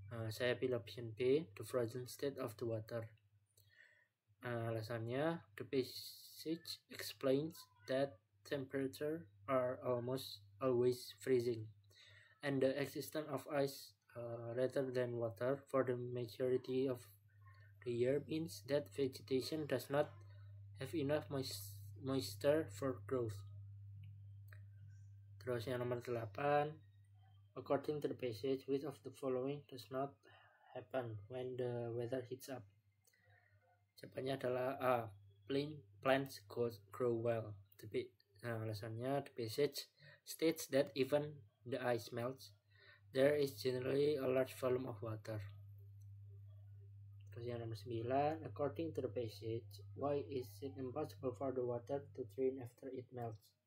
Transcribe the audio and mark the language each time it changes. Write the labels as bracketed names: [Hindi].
[Indonesian] Saya pilih [English] option B, the frozen state of the water. Alasannya, the passage explains that temperature are almost always freezing, and the existence of ice rather than water for the majority of the year means that vegetation does not have enough moisture for growth. [Indonesian] Terus yang nomor [English] 8, according to the passage, which of the following does not happen when the weather heats up? [Indonesian] Jawabannya adalah A, [English] plants grow well. Alasannya, the passage states that even the ice melts, there is generally a large volume of water. [Indonesian] Terus yang nomor [English] 9, according to the passage, why is it impossible for the water to drain after it melts?